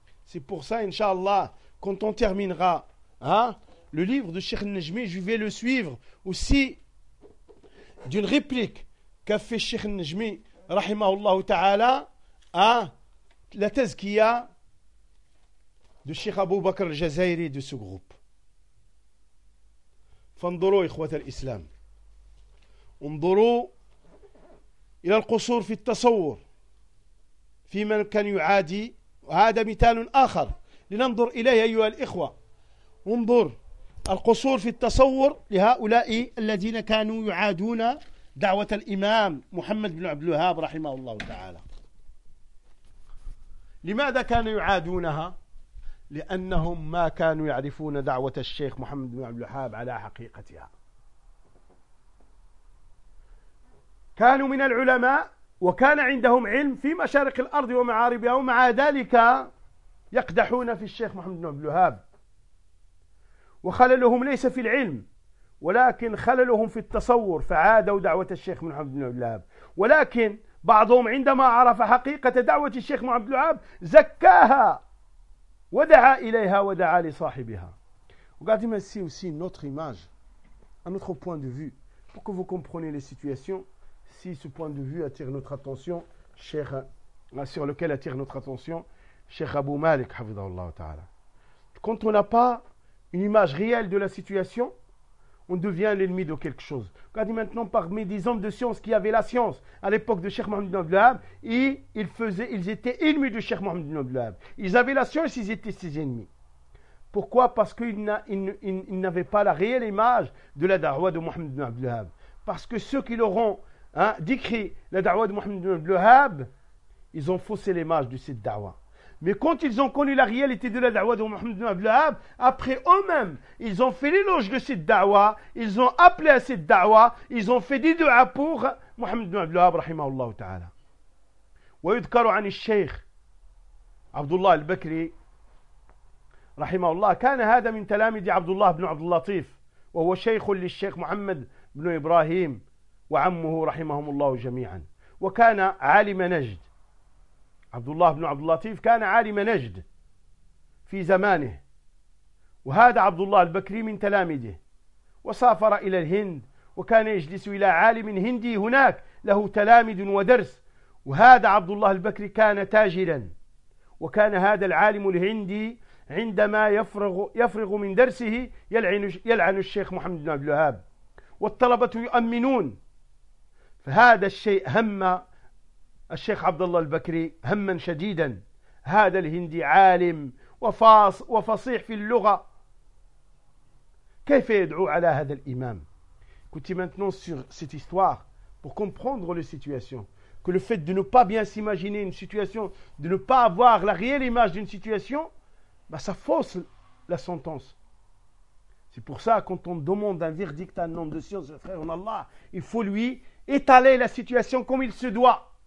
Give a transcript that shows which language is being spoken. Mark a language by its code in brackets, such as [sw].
[fr] C'est pour ça, Inch'Allah, quand on terminera le livre de Cheikh Najmi, je vais le suivre aussi d'une réplique qu'a fait Cheikh Najmi, rahimahullah ta'ala, à la tazkiya de Cheikh Abou Bakr al-Jazairi de ce groupe. [ar] فانظروا إخوة الإسلام انظروا إلى القصور في التصور في من كان يعادي وهذا مثال آخر لننظر إليه أيها الإخوة انظر القصور في التصور لهؤلاء الذين كانوا يعادون دعوة الإمام محمد بن عبد الوهاب رحمه الله تعالى لماذا كانوا يعادونها؟ لأنهم ما كانوا يعرفون دعوة الشيخ محمد بن عبد الوهاب على حقيقتها. كانوا من العلماء وكان عندهم علم في مشارق الأرض ومعاربها ومع ذلك يقدحون في الشيخ محمد بن عبد الوهاب، وخللهم ليس في العلم ولكن خللهم في التصور، فعادوا دعوة الشيخ محمد بن عبد الوهاب. ولكن بعضهم عندما عرف حقيقة دعوة الشيخ محمد بن عبد الوهاب زكاها ودعا إليها ودعا لصاحبها. [fr] Regardez, mais c'est aussi une autre image, un autre point de vue, pour que vous compreniez les situations, si ce point de vue attire notre attention, cher, sur lequel attire notre attention, Cheikh Abu Malik, hafidhahullah ta'ala. Quand on n'a pas une image réelle de la situation, on devient l'ennemi de quelque chose. Regardez maintenant, parmi des hommes de science qui avaient la science, à l'époque de Cheikh Mohamed bin Abdelhab, ils étaient ennemis de Cheikh Mohamed bin Abdelhab. Ils avaient la science, ils étaient ses ennemis. Pourquoi ? Parce qu'ils n'avaient pas la réelle image de la da'wa de Mohamed bin Abdelhab. Parce que ceux qui leur ont décrit la da'wa de Mohamed bin Abdelhab, ils ont faussé l'image de cette da'wa. Mais quand ils ont connu la réalité de la da'wa de Mohamed bin Abdelhab, après eux-mêmes, ils ont fait l'éloge de cette da'wa, ils ont appelé à cette da'wa, ils ont fait des du'a pour Mohamed bin Abdelhab, rahimahullah ta'ala. [ar] Wa yudkaru an al-shaykh Abdullah al-Bakri, رحمه الله، كان هذا من تلاميذ عبد الله بن عبد اللطيف، وهو شيخ للشيخ محمد بن إبراهيم وعمه رحمهم الله جميعا، وكان عالم نجد. عبد الله بن عبد اللطيف كان عالم نجد في زمانه، وهذا عبد الله البكري من تلاميذه، وسافر إلى الهند وكان يجلس إلى عالم هندي هناك له تلاميذ ودرس. وهذا عبد الله البكري كان تاجرا، وكان هذا العالم الهندي عندما يفرغ من درسه يلعن الشيخ محمد بن عبد الوهاب، والطلبة يؤمنون. فهذا الشيء هم الشيخ عبد الله البكري هما شديدا. هذا الهندي عالم وفصيح في اللغة، كيف يدعو على هذا الإمام؟ [fr] Écoutez maintenant sur cette histoire pour comprendre les situations. Que le fait de ne pas bien s'imaginer une situation, de ne pas avoir la réelle image d'une situation, ça fausse la sentence. C'est pour ça, quand on demande un verdict à un homme de science, frère en Allah, il faut lui étaler la situation comme il se doit.